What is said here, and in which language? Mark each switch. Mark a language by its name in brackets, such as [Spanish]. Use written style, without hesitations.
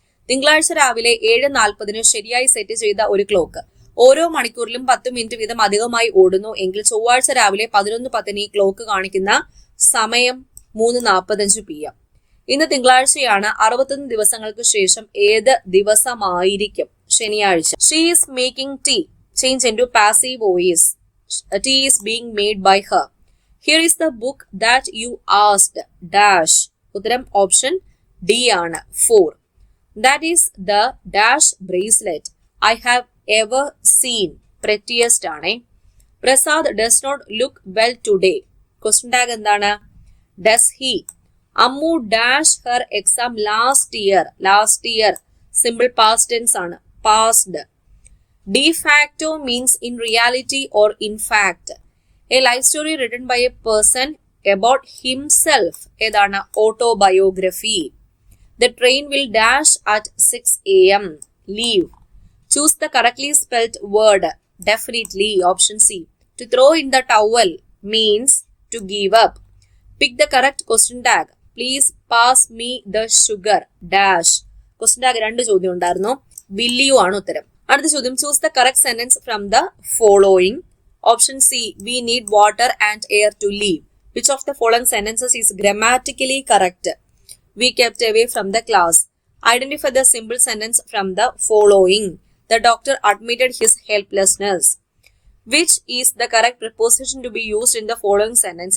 [Malayalam] തിങ്കളാഴ്ച രാവിലെ 7:40 ശരിയായി സെറ്റ് ചെയ്ത ഒരു ക്ലോക്ക് ഓരോ മണിക്കൂറിലും 10 മിനിറ്റ് വീതം അധികമായി ഓടുന്നു എങ്കിൽ ചൊവ്വാഴ്ച രാവിലെ 11:10 ഈ ക്ലോക്ക് കാണിക്കുന്ന സമയം 3:45 PM. ഇന്ന് തിങ്കളാഴ്ചയാണ്. 61 ദിവസങ്ങൾക്ക് ശേഷം ഏത് ദിവസമായിരിക്കും? ശനിയാഴ്ച. [English] She is making tea. Change into passive voice. Tea is being made by her. Here is the book that you asked. Dash. [Malayalam] ഉത്തരം ഓപ്ഷൻ ഡി ആണ്. [English] 4. That is the dash bracelet I have ever seen. Prettiest [Malayalam] ആണ്. [English] Prasad does not look well today. Question tag [Malayalam] എന്താണ്? [English] Does he? Ammu dash her exam last year. Last year. Simple past tense [Malayalam] ആണ്. [English] Past. De facto means in reality or in fact. A life story written by a person about himself [Malayalam] ഏതാണ് [English] Autobiography. The train will dash at 6 a.m. Leave. Choose the correctly spelled word. Definitely. Option C. To throw in the towel means to give up. Pick the correct question tag. Please pass me the sugar. Dash. [Malayalam] Question tag 2 ചോദ്യം ഉണ്ടായിരുന്നു. [English] Will you [Malayalam] ആണ് ഉത്തരം. അടുത്ത ചോദ്യം. [English] Choose the correct sentence from the following. Option C. We need water and air to live. Which of the following sentences is grammatically correct? We kept away from the class. Identify the simple sentence from the following. The doctor admitted his helplessness. Which is the correct preposition to be used in the following sentence?